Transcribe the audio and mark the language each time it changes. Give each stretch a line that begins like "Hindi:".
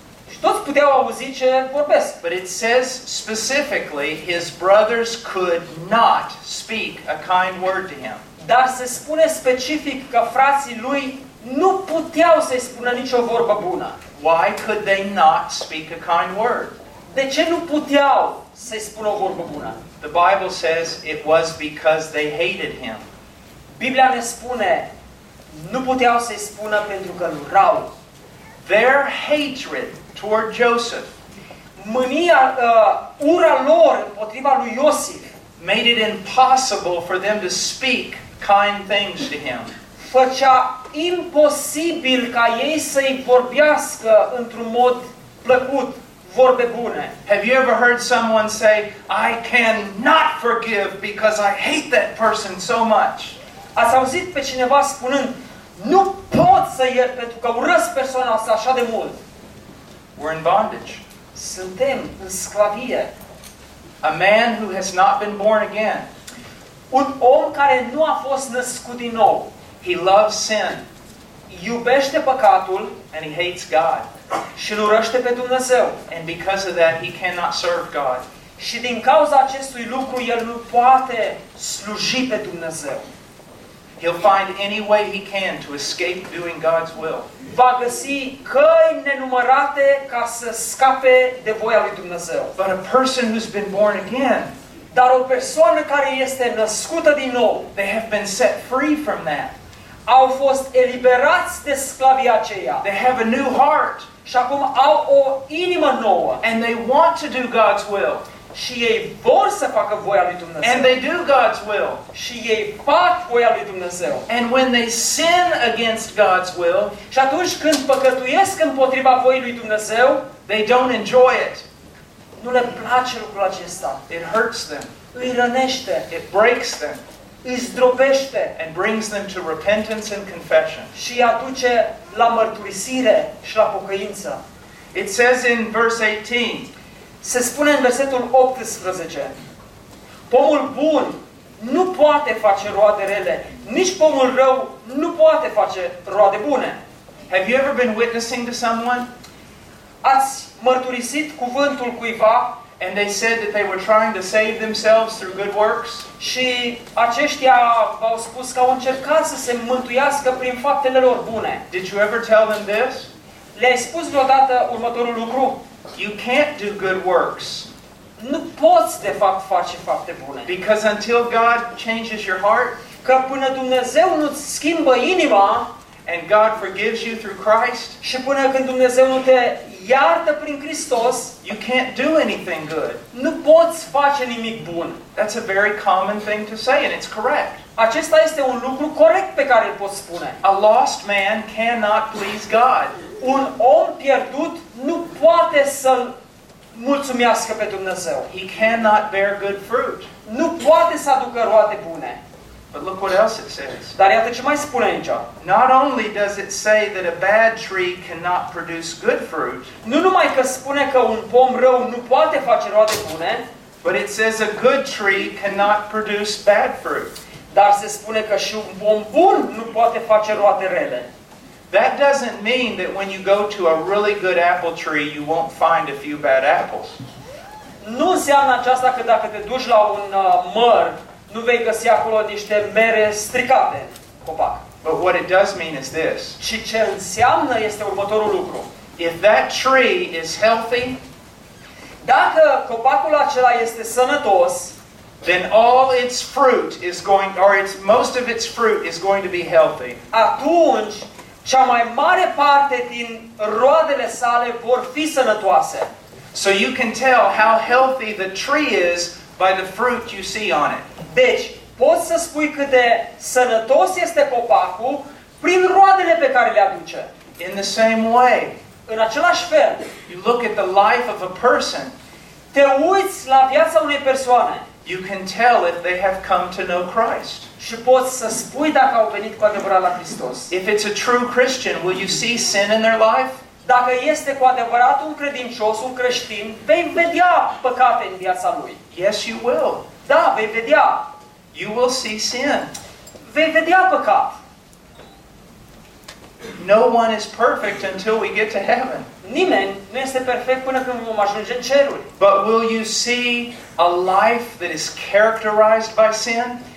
Romanian: Și toți puteau auzi ce vorbesc.
English: But it says specifically his brothers could not speak a kind word to him.
Romanian: Dar se spune specific că frații lui nu puteau să-i spună nicio vorbă bună.
English: Why could they not speak a kind word?
Romanian: De ce nu puteau să-i spună o vorbă bună?
English: The Bible says it was because they hated him.
Romanian: Biblia ne spune nu puteau să-i spună pentru că îl urau.
English: Their hatred toward Joseph.
Romanian: Mânia, ura lor împotriva lui Iosif.
English: Made it impossible for them to speak kind things to him.
Romanian: Făcea imposibil ca ei să-i vorbească într-un mod plăcut vorbe bune.
English: Have you ever heard someone say, I cannot forgive because I hate that person so much?
Romanian: Ați auzit pe cineva spunând, nu pot să iert pentru că urăsc persoana asta așa de mult?
English: We're in bondage.
Romanian: Suntem în sclavie.
English: A man who has not been born again.
Romanian: Un om care nu a fost născut din nou.
English: He loves sin.
Romanian: Iubește păcatul.
English: And he hates God.
Romanian: Și-l urăște pe Dumnezeu.
English: And because of that, he cannot serve God.
Romanian: Și din cauza acestui lucru, el nu poate sluji pe Dumnezeu.
English: He'll find any way he can to escape doing God's will.
Romanian: Va găsi căi nenumărate ca să scape de voia lui Dumnezeu.
English: But a person who's been born again,
Romanian: dar o persoană care este născută din nou,
English: they have been set free from that.
Romanian: Au fost eliberați de sclavia aceea.
English: They have a new heart.
Romanian: Și acum au o inimă nouă.
English: And they want to do God's will.
Romanian: Și ei vor să facă voia lui Dumnezeu.
English: And they do God's will.
Romanian: Și ei fac voia lui Dumnezeu.
English: And when they sin against God's will,
Romanian: și atunci când păcătuiesc împotriva voii lui Dumnezeu,
English: they don't enjoy it.
Romanian: Nu le place lucrul acesta.
English: It hurts them.
Romanian: Îi rănește.
English: It breaks them.
Romanian: Îi zdrobește.
English: And brings them to repentance and confession.
Romanian: Și îi aduce la mărturisire și la pocăință.
English: It says in verse 18.
Romanian: Se spune în versetul 18. Pomul bun nu poate face roade rele, nici pomul rău nu poate face roade bune.
English: Have you ever been witnessing to someone?
Romanian: Ați mărturisit cuvântul cuiva?
English: And they said that they were trying to save themselves through good works.
Romanian: Și aceștia v-au spus că au încercat să se mântuiască prin faptele lor bune.
English: Did you ever tell them this?
Romanian: Le-ai spus vreodată următorul lucru?
English: You can't do good works.
Romanian: Nu poți de fapt face fapte bune.
English: Because until God changes your heart,
Romanian: că până Dumnezeu nu îți schimbă inima,
English: and God forgives you through Christ,
Romanian: și până când Dumnezeu nu te iartă prin Hristos,
English: you can't do anything good.
Romanian: Nu poți face nimic bun.
English: That's a very common thing to say, and it's correct.
Romanian: Acesta este un lucru corect pe care îl poți spune.
English: A lost man cannot please God.
Romanian: Un om pierdut nu poate să-l mulțumească pe Dumnezeu.
English: He cannot bear good fruit.
Romanian: Nu poate să aducă roade bune.
English: But look what else it says.
Romanian: Dar iată ce mai spune aici.
English: Not only does it say that a bad tree cannot produce good fruit.
Romanian: Nu numai că spune că un pom rău nu poate face roade bune.
English: But it says a good tree cannot produce bad fruit.
Romanian: Dar se spune că și un pom bun nu poate face roade rele.
English: That doesn't mean that when you go to a really good apple tree, you won't find a few bad apples.
Romanian: Nu înseamnă aceasta că dacă te duci la un măr, nu vei găsi acolo niște mere stricate, copac.
English: But what it does mean is this.
Romanian: Ci ce înseamnă este următorul lucru.
English: If that tree is healthy,
Romanian: dacă copacul acela este sănătos,
English: then all its fruit is going, or its most of its fruit is going to be healthy.
Romanian: Atunci cea mai mare parte din roadele sale vor fi sănătoase.
English: So you can tell how healthy the tree is by the fruit you see on it.
Romanian: Deci, poți să spui cât de sănătos este copacul prin roadele pe care le aduce.
English: In the same way.
Romanian: În același fel.
English: You look at the life of a person.
Romanian: Te uiți la viața unei persoane.
English: you can tell if they have come to know Christ.
Romanian: Și poți să spui dacă au venit cu adevărat la Hristos.
English: If it's a true Christian, will you see sin in their life?
Romanian: Dacă este cu adevărat un credincios, un creștin, vei vedea păcate în viața lui.
English: Yes, you will.
Romanian: Da, vei vedea.
English: You will see sin.
Romanian: Vei vedea păcat.
English: No one is perfect until we get to heaven.
Romanian: Nimeni nu este perfect până când vom ajunge în ceruri.
English: But will you see a life that is characterized by sin?